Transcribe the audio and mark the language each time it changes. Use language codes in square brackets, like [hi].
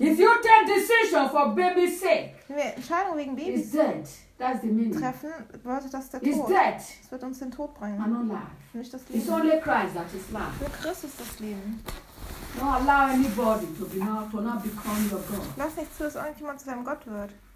[en] If you take decision for baby's sake. [de] Wenn wir Entscheidung wegen Babys [en] it's dead. That's the meaning. [de] Treffen, bedeutet das der Tod. [en] It's dead. [de] Es wird uns den Tod bringen. [en] And not life. [de] Nicht das Leben. [en] It's only Christ that is life. [de] Nur Christus das Leben. [en] Don't allow anybody to not become your God. [de] Lass nicht zu, dass irgendjemand zu deinem Gott wird.